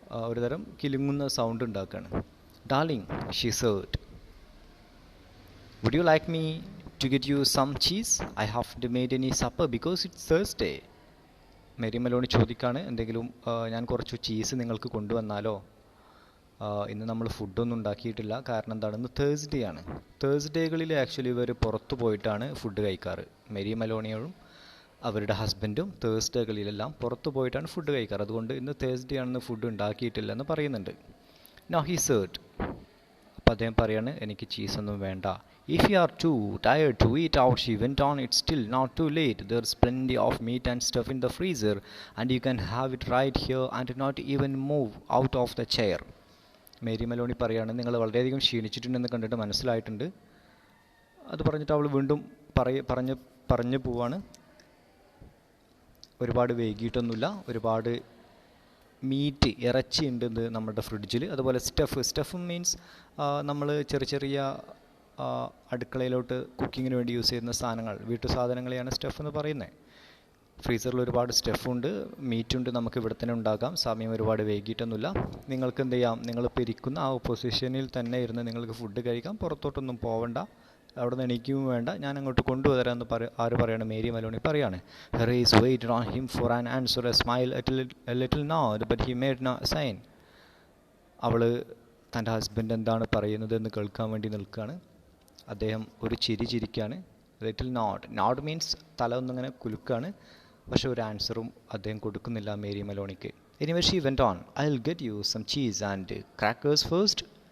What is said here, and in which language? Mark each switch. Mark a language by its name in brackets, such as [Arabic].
[Malayalam] ഒരു തരം കിലുങ്ങുന്ന സൗണ്ട് ഉണ്ടാക്കുകയാണ്. [English] Darling, she said, would you like me to get you some cheese? I haven't made any supper because it's Thursday. [Malayalam] Mary Meloni ചോദിക്കാണ്, എന്തെങ്കിലും ഞാൻ കുറച്ച് cheese നിങ്ങൾക്ക് കൊണ്ടുവന്നാലോ? ഇന്ന് നമ്മൾ ഫുഡൊന്നും ഉണ്ടാക്കിയിട്ടില്ല. കാരണം എന്താണ്, ഇന്ന് തേഴ്സ്ഡേ ആണ്. തേഴ്സ്ഡേകളിൽ ആക്ച്വലി ഇവർ പുറത്തു പോയിട്ടാണ് ഫുഡ് കഴിക്കാറ്. മേരി മെലോണിയും അവരുടെ ഹസ്ബൻഡും തേഴ്സ്ഡേകളിലെല്ലാം പുറത്തു പോയിട്ടാണ് ഫുഡ് കഴിക്കാറ്. അതുകൊണ്ട് ഇന്ന് തേഴ്സ്ഡേ ആണെന്ന് ഫുഡ് ഉണ്ടാക്കിയിട്ടില്ല എന്ന് പറയുന്നുണ്ട്. [English] no he said, [Malayalam] അപ്പോൾ അദ്ദേഹം പറയാണ്, എനിക്ക് ചീസൊന്നും വേണ്ട. [English] If you are too tired to eat out, she went on, it's still not too late. There's plenty of meat and stuff in the freezer, and you can have it right here and not even move out of the chair. [Malayalam] Mary Meloni പറയാണ്, നിങ്ങൾ വളരെയധികം ക്ഷീണിച്ചിട്ടുണ്ടെന്ന് കണ്ടിട്ട് മനസ്സിലായിട്ടുണ്ട്. അത് പറഞ്ഞിട്ട് അവൾ വീണ്ടും പറഞ്ഞു പോവാണ്. ഒരുപാട് വൈകിട്ടൊന്നുമില്ല, ഒരുപാട് മീറ്റ്, ഇറച്ചി ഉണ്ട് നമ്മുടെ ഫ്രിഡ്ജിൽ. അതുപോലെ സ്റ്റഫ് മീൻസ് നമ്മൾ ചെറിയ അടുക്കളയിലോട്ട് കുക്കിങ്ങിന് വേണ്ടി യൂസ് ചെയ്യുന്ന സാധനങ്ങൾ, വീട്ടു സാധനങ്ങളെയാണ് സ്റ്റഫ് എന്ന് പറയുന്നത്. ഫ്രീസറിൽ ഒരുപാട് സ്റ്റഫുണ്ട്, മീറ്റുണ്ട്, നമുക്ക് ഇവിടെ തന്നെ ഉണ്ടാക്കാം. സമയം ഒരുപാട് വൈകിട്ടൊന്നുമില്ല. നിങ്ങൾക്ക് എന്ത് ചെയ്യാം, നിങ്ങളിപ്പോൾ ഇരിക്കുന്ന ആ പൊസിഷനിൽ തന്നെ ഇരുന്ന് നിങ്ങൾക്ക് ഫുഡ് കഴിക്കാം. പുറത്തോട്ടൊന്നും പോവണ്ട, അവിടെ നിന്ന് എണീക്കുകയും വേണ്ട, ഞാൻ അങ്ങോട്ട് കൊണ്ടുവരാമെന്ന് ആര് പറയാണ്, മേരി മെലോണി പറയാണ്. [English] Her eyes waited on him for an answer, a smile, a little nod, but he made no sign. [Malayalam] അവൾ തൻ്റെ ഹസ്ബൻഡ് എന്താണ് പറയുന്നത് എന്ന് കേൾക്കാൻ വേണ്ടി നിൽക്കുകയാണ്. അദ്ദേഹം ഒരു ചിരിക്കുകയാണ്. ലിറ്റിൽ നോഡ് മീൻസ് തല ഒന്നിങ്ങനെ കുലുക്കാണ്. പക്ഷെ ഒരു ആൻസറും അദ്ദേഹം കൊടുക്കുന്നില്ല Mary മെലോണിക്ക്. [English] Anyway she went on, I will get you some cheese and crackers first.